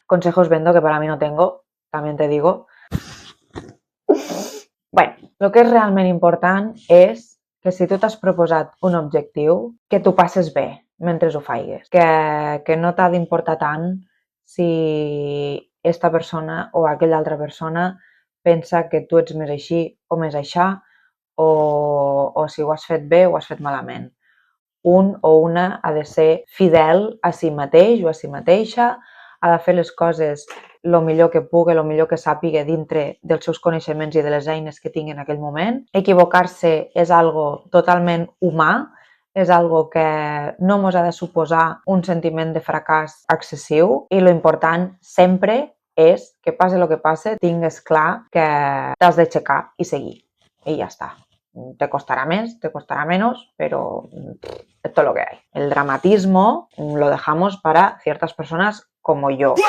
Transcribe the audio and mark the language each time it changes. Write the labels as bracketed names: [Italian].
[Spanish] Consejos vendo que para mí no tengo, también te digo. [Catalan] Bueno, el que és realment important és que si tu t'has proposat un objectiu, que t'ho passes bé mentre ho faigues, que no t'ha d'importar tant si esta persona o aquella altra persona pensa que tu ets més així o més aixà o si ho has fet bé o ho has fet malament. Un o una ha de ser fidel a si mateix o a si mateixa, ha de fer les coses el millor que pugui, el millor que sàpiga dintre dels seus coneixements i de les eines que tingui en aquell moment. Equivocar-se és algo totalment humà, és algo que no ens ha de suposar un sentiment de fracàs excessiu i l'important sempre és que passe el que passe, tingues clar que t'has d'aixecar i seguir. I ja està. [Spanish] Te costará más, te costará menos, pero esto es lo que hay. El dramatismo lo dejamos para ciertas personas como yo.